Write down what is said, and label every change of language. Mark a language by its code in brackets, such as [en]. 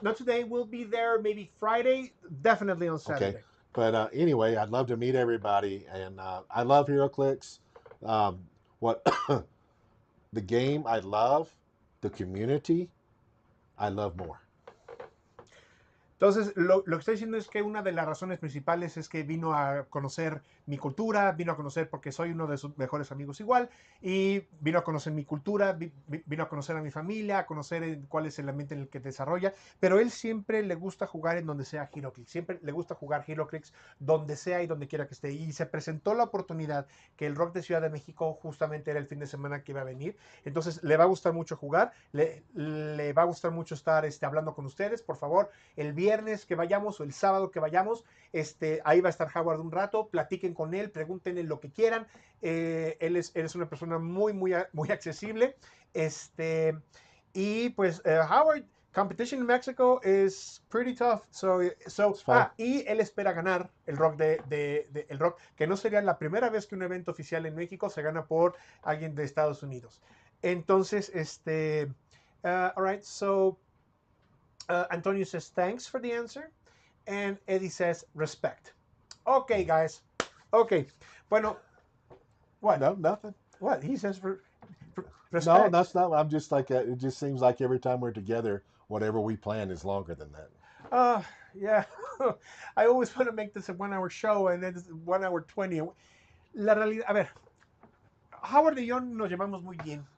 [en] not today. We'll be there maybe Friday, definitely on Saturday. Okay. But anyway, I'd love to meet everybody. And I love HeroClix. What the game I love, the community I love more. [es] Entonces, lo que estoy diciendo es que una de las razones principales es que vino a conocer mi cultura, vino a conocer porque soy uno de sus mejores amigos igual, y vino a conocer mi cultura, vino a conocer a mi familia, a conocer cuál es el ambiente en el que desarrolla, pero él siempre le gusta jugar en donde sea HeroClix, siempre le gusta jugar HeroClix donde sea y donde quiera que esté, y se presentó la oportunidad que el Rock de Ciudad de México justamente era el fin de semana que iba a venir, entonces le va a gustar mucho jugar, le va a gustar mucho estar hablando con ustedes, por favor, el viernes que vayamos o el sábado que vayamos, ahí va a estar Howard un rato, platiquen con él, pregúntenle lo que quieran, él es una persona muy accesible, y pues Howard, [en] competition in Mexico is pretty tough, [es] y él espera ganar el Rock el Rock, que no sería la primera vez que un evento oficial en México se gana por alguien de Estados Unidos. [en] Entonces, all right, so Antonio says, thanks for the answer. And Eddie says, respect. Okay, guys. Okay. Bueno, what? No, nothing. What? He says, respect. No, that's not. I'm just like, it just seems like every time we're together, whatever we plan is longer than that. Yeah. I always want to make this a 1 hour show, and then it's 1 hour 20. [es] La realidad, a ver, Howard y yo nos llevamos muy bien.